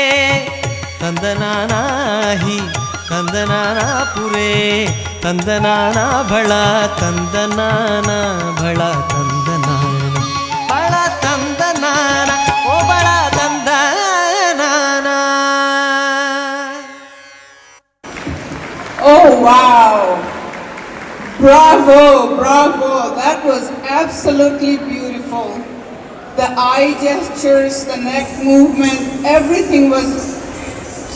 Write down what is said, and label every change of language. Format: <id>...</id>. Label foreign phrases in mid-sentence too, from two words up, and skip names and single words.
<te>తందనానాహి తందనానాపురే తందనాన భళ తందనాన భళ తందనాన భళ తందనాన ఓ భళ తందనాన.</te> <en>Oh wow! Bravo, bravo! That was absolutely beautiful. The eye gestures, the neck movement, everything was so perfect.</en>